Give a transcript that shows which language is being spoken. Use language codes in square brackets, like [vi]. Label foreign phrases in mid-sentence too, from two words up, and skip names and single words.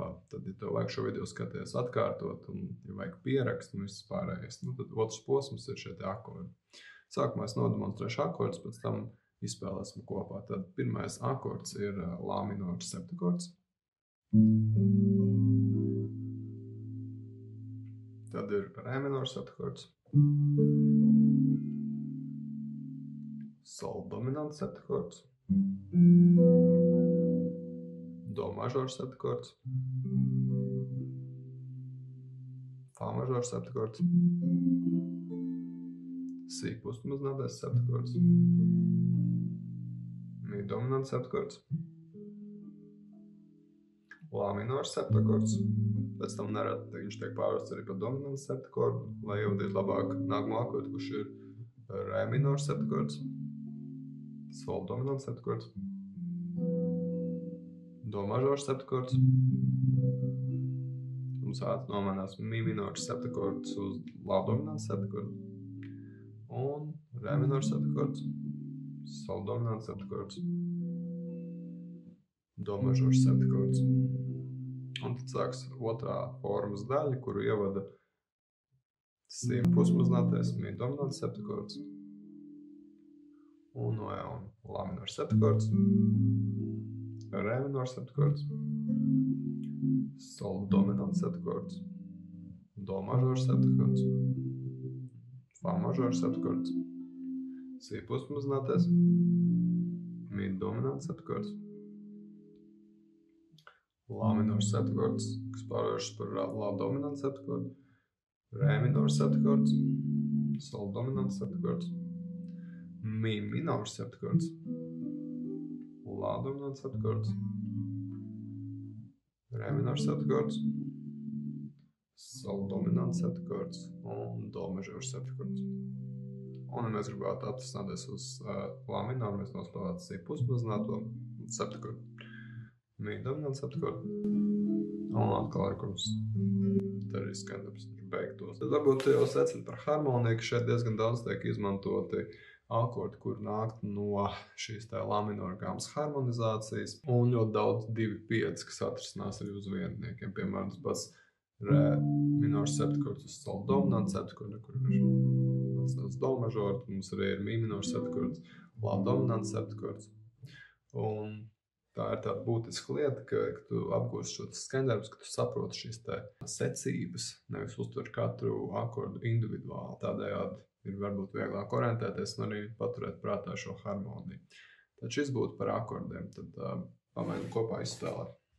[lv] Tad, ja tev vajag šo video skaties atkārtot un ja vajag pierakst un viss pārējais, tad otrs posms ir šie akordi. Sākumā es nodemonstrēšu akordus, pēc tam izspēlēsim kopā. Tad pirmais akords ir lā minors septakords. Tad ir rē minors septakords. Sol dominants septakords. Do mažors septakords. Fā mažors septakords. Si pustmaznādais septakords. Mi dominants septakords. Lā minors septakords. Pēc tam nerad viņš tiek pārvests arī par dominants septakordu, lai ievadītu labāk nākamo akordu, kurš ir rē minors septakords. Sol dominants septakords. Do mažors septakords. Mums nomainās mi minors septakords uz lā dominants septakordu. Un rē minors septakords. Sol dominants septakords. Do mažors septakords. Un tad sāks otrā formas daļa, kuru ievada si pusmaznātais mi dominants septakords. Un lā minors septakords, rē minors septakords, sol dominants septakords, do mažors septakords, fā mažors septakords, si pusmaznātais, mi dominants septakords, La minors septakords, kas pārvēršas par la dominants septakordu, re minors septakords, sol dominants septakords, mi minors septakords, la dominants septakords, re minors septakords, sol dominants septakords un do mažors septakords. Un, ja mēs gribētu atrisināties uz la minoru, mēs nospēlētu si pusmazināto septakordu, mi dominants septakordu, un atkal ar kurus te arī skandarbs beigtos. Tad varbūt jau secina par harmoniju, ka šeit diezgan daudz tiek izmantoti akordi, kur nākt no šīs tā la minora gāmas harmonizācijas, un ļoti daudz 2-5, kas atrisinās arī uz vienniekiem. Piemēram, tas pats re minors septakords uz sol dominants septakordu, kur ir atstās do mažoru, mums arī ir mi minors septakords, la dominants septakords. Un tā ir tāda būtiska lieta, ka tu apgūsi šo skandarbus, ka tu saproti šīs te secības, nevis uztver katru akordu individuāli. Tādējādi ir varbūt vieglāk orientēties un arī paturēt prātā šo harmoniju. Tad šis būtu par akordiem. Tad pamēģinām kopā izspēlēt.